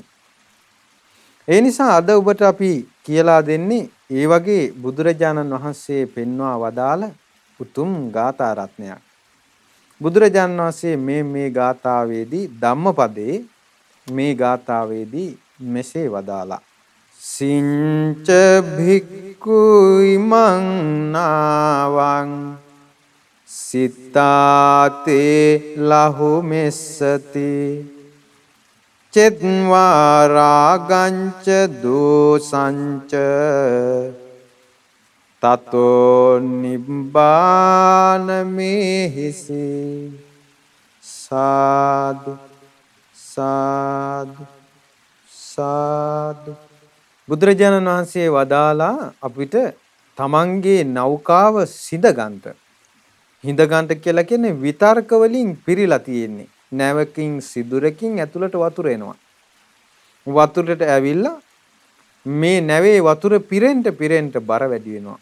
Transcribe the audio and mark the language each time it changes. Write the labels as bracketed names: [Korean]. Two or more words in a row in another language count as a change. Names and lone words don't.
[Sinhala] ඒ නිසා අද ඔබට අපි කියලා දෙන්නේ ඒ වගේ බුදුරජාණන් වහන්සේ පෙන්වා වදාළ උතුම් ගාථා රත්නයක්. බුදුරජාණන් වහන්සේ මේ ගාථාවේදී ධම්මපදේ මේ ගාථාවේදී මෙසේ වදාලා [Pali] සිංච භික්ඛු ඉමං නාවං සිතාතේ ලහු මෙස්සති චෙත්වා රාගංච දෝසංච තතෝ නිබ්බාන මේහිසි සාදු සාදු සාදු. [Sinhala] බුදුරජාණන් වහන්සේ වදාලා අපිට තමන්ගේ නෞකාව හිඳගන්ට කියලා කියන්නේ විතර්ක වලින් පිරීලා තියෙන්නේ. නැවකින් සිදුරකින් ඇතුළට වතුර එනවා. වතුරට ඇවිල්ලා මේ නැවේ වතුර පිරෙන්න බර වැඩි වෙනවා.